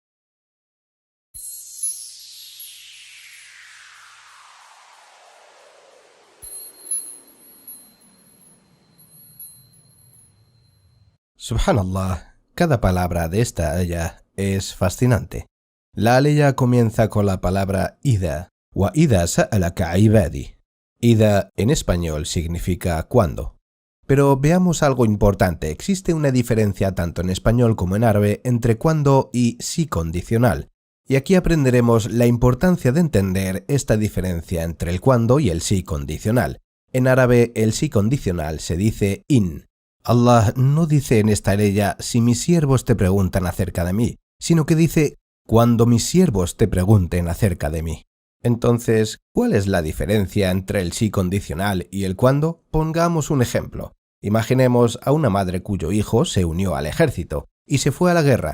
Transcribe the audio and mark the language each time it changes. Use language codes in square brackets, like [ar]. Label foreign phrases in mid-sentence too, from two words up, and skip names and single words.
[es] Subhanallah, cada palabra de esta aya es fascinante. La aya comienza con la palabra ida, [ar] وإذا سألك عبادي. [es] Ida en español significa cuando. Pero veamos algo importante, existe una diferencia tanto en español como en árabe entre cuando y sí condicional. Y aquí aprenderemos la importancia de entender esta diferencia entre el cuando y el sí condicional. En árabe el sí condicional se dice in. Allah no dice en esta aya si mis siervos te preguntan acerca de mí, sino que dice cuando mis siervos te pregunten acerca de mí. Entonces, ¿cuál es la diferencia entre el sí condicional y el cuándo? Pongamos un ejemplo. Imaginemos a una madre cuyo hijo se unió al ejército y se fue a la guerra.